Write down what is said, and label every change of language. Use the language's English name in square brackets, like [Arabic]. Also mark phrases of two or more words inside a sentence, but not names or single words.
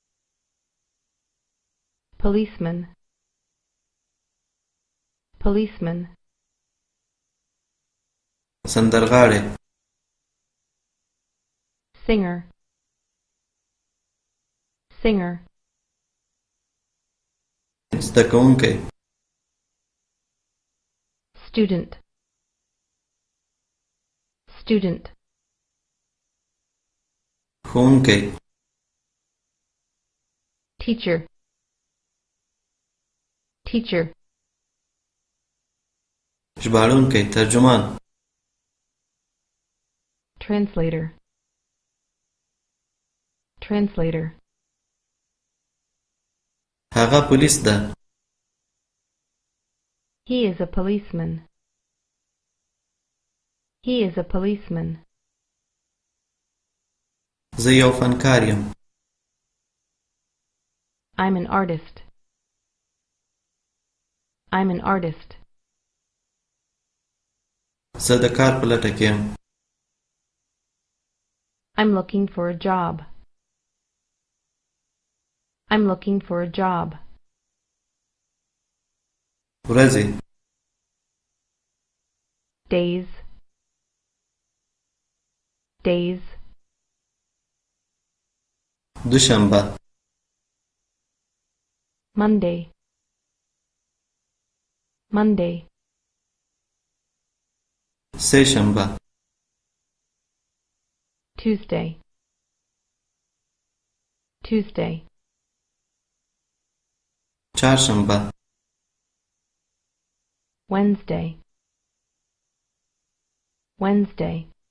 [English] policeman, policeman, [Pashto] سندرغاړی [English] singer, singer, [Pashto] زده کوونکی [English] student, student, [Pashto] ښوونکی [English] teacher, teacher, [Pashto] ژباړونکی ترجمان [English] translator, translator, [Pashto] هغه پولیس ده [English] he is a policeman, he is a policeman, [Pashto] زه یو فنکار یم [English] I'm an artist, I'm an artist, [Pashto] زه د کار په لټه کې یم [English] I'm looking for a job, I'm looking for a job, [Pashto] ورځې [English] days, days, [Pashto] دوشنبه [English] Monday, Monday, [Pashto] سه شنبه [English] Tuesday, Tuesday, [Pashto] چهارشنبه [English] Wednesday, Wednesday,